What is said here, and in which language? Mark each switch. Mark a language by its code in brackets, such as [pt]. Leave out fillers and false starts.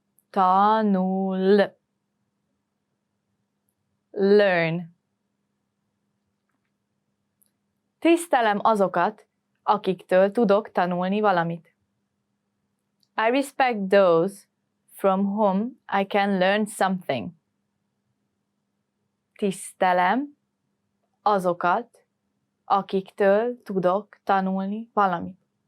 [hu] Tanul. [en] Learn. [hu] Tisztelem azokat, akiktől tudok tanulni valamit. [en] I respect those from whom I can learn something. [hu] Tisztelem azokat, akiktől tudok tanulni valamit.